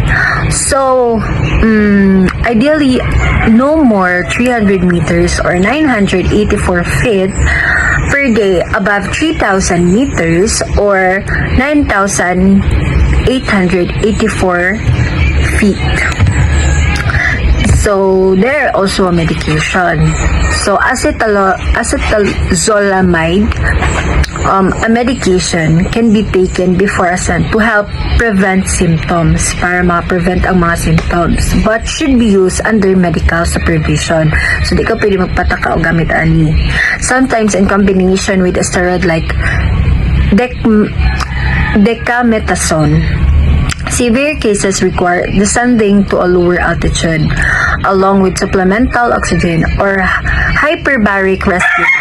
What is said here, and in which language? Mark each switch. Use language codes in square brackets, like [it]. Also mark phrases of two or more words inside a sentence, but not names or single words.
[en] So ideally, no more 300 meters or 984 feet per day above 3,000 meters or 9,884 feet. So there are also a medication. So acetazolamide, a medication can be taken before ascent to help prevent symptoms, [ceb] para ma-prevent ang mga symptoms, [en] but should be used under medical supervision. [ceb] So di ka pwede magpataka o gamit ani. [en] Sometimes in combination with a steroid like dexamethasone. Severe cases require descending to a lower altitude along with supplemental oxygen or hyperbaric rescue.